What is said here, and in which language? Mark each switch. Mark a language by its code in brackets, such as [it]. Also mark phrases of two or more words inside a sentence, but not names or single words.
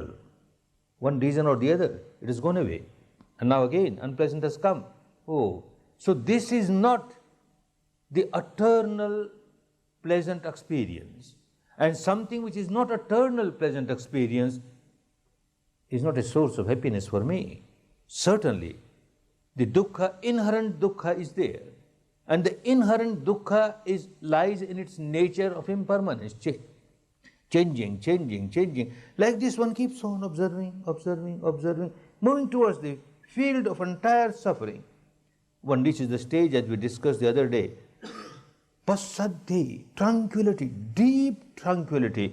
[en] One reason or the other, it has gone away. And now again, unpleasant has come. Oh, so this is not the eternal pleasant experience. And something which is not eternal pleasant experience is not a source of happiness for me. Certainly, the dukkha, inherent dukkha is there. And the inherent dukkha lies in its nature of impermanence, changing. Like this one keeps on observing, moving towards the field of entire suffering. One reaches the stage, as we discussed the other day, passaddhi, tranquility, deep tranquility.